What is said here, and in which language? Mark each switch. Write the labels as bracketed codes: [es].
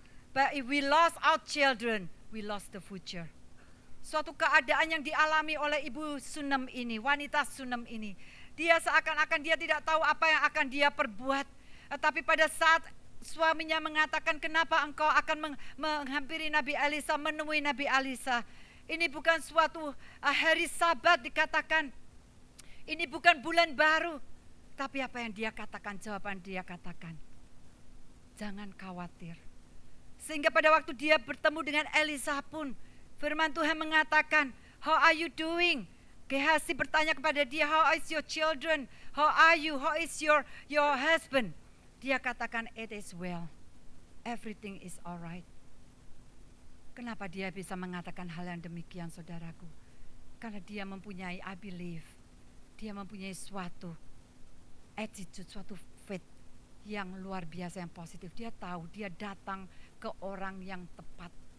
[en] But if we lost our children, we lost the future. [id] Suatu keadaan yang dialami oleh ibu Sunem ini, wanita Sunem ini. Dia seakan-akan dia tidak tahu apa yang akan dia perbuat. Tapi pada saat suaminya mengatakan, kenapa engkau akan menghampiri Nabi Elisa, menemui Nabi Elisa. Ini bukan suatu hari Sabat dikatakan. Ini bukan bulan baru. Tapi apa yang dia katakan, jawaban dia katakan, jangan khawatir. Sehingga pada waktu dia bertemu dengan Elisa pun, firman Tuhan mengatakan, [en] how are you doing? [id] Gehazi bertanya kepada dia, [en] how is your children? How are you? How is your husband? [id] Dia katakan, [en] it is well. everything is alright. [id] Kenapa dia bisa mengatakan hal yang demikian, saudaraku? Karena dia mempunyai, [en] I believe, [id] dia mempunyai suatu attitude, suatu faith yang luar biasa, yang positif. Dia tahu, dia datang ke orang yang tepat.